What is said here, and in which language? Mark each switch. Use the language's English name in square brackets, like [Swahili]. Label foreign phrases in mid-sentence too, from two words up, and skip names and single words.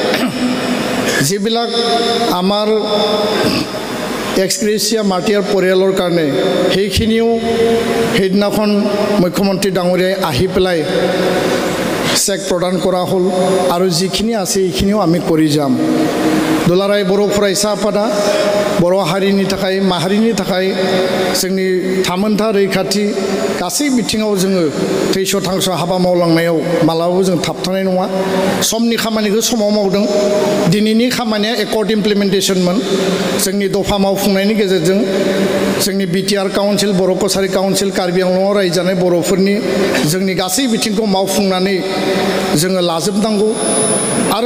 [Assamese] যিবিলাক আমাৰ [English] ex gratia martyr [Assamese] পৰিয়ালৰ কাৰণে সেইখিনিও সেইদিনাখন মুখ্যমন্ত্ৰী ডাঙৰীয়াই আহি পেলাই চেক প্ৰদান কৰা হ'ল আৰু যিখিনি আছে এইখিনিও আমি কৰি যাম [Bodo] दुलाराय बर' फरायसा आफादा बर' हारिनि थाखाय माहारिनि थाखाय जोंनि थामोनथा रैखाथि गासै बिथिङाव जोङो थैस' थांस' हाबा मावलांनायाव मालाबाबो जों थाबथानाय नङा समनि खामानिखौ समाव मावदों दिनैनि खामानिया [English] accord implementationmon [Bodo] जोंनि दफा मावफुंनायनि गेजेरजों जोंनि बिटिआर काउन्सिल बर' कसारि काउन्सिल कार्बि आंलंआव रायजो जानाय बर'फोरनि जोंनि गासै बिथिंखौ मावफुंनानै जोङो लाजोबनांगौ आरो